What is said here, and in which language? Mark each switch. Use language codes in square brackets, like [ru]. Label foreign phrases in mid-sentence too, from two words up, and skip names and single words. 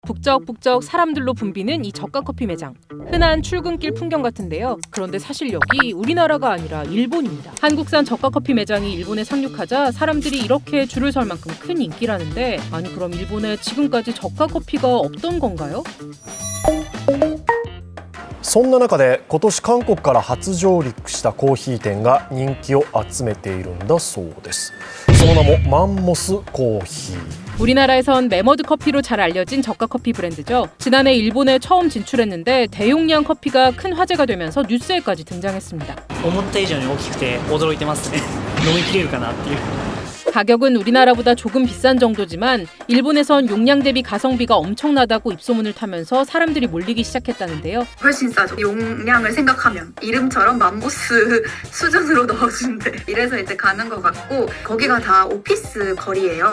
[ko] 북적북적 사람들로 붐비는 이 저가커피 매장. 흔한 출근길 풍경 같은데요. 그런데 사실 여기 우리나라가 아니라 일본입니다. 한국산 저가커피 매장이 일본에 상륙하자 사람들이 이렇게 줄을 설 만큼 큰 인기라는데, 아니 그럼 일본에 지금까지 저가커피가 없던 건가요? [ja] そんな中で今年韓国から初上陸したコーヒー店が人気を集めているんだそうです。その名もマンモスコーヒー。 [ko] 우리나라에선 메머드 커피로 잘 알려진 저가 커피 브랜드죠. 지난해 일본에 처음 진출했는데 대용량 커피가 큰 화제가 되면서 뉴스에까지 등장했습니다. [ja] 思った以上に大きくて驚いてますね。飲みきれるかなっていう。 [ko] 가격은 우리나라보다 조금 비싼 정도지만 일본에선 용량 대비 가성비가 엄청나다고 입소문을 타면서 사람들이 몰리기 시작했다는데요. 훨씬 싸죠. 용량을 생각하면 이름처럼 맘보스 수준으로 넣어준대. 이래서 이제 가는 것 같고, 거기가 다 오피스 거리예요.